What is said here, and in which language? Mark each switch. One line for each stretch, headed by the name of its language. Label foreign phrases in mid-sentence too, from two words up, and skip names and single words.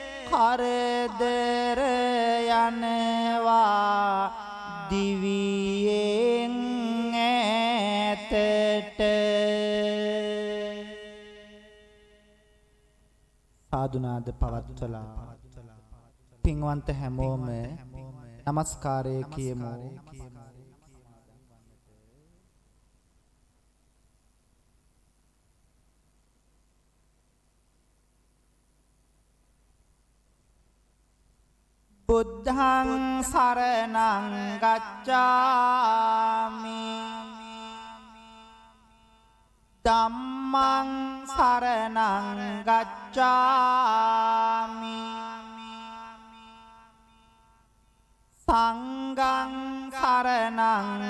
Sinhala: හරදර යනවා දිවියෙන් ඈතට සාදුනාද පවත්වලා පින්වන්ත හැමෝම නමස්කාරය කියමු.
Pali: බුද්ධං සරණං ගච්ඡාමි ධම්මං සරණං ගච්ඡාමි සංඝං සරණං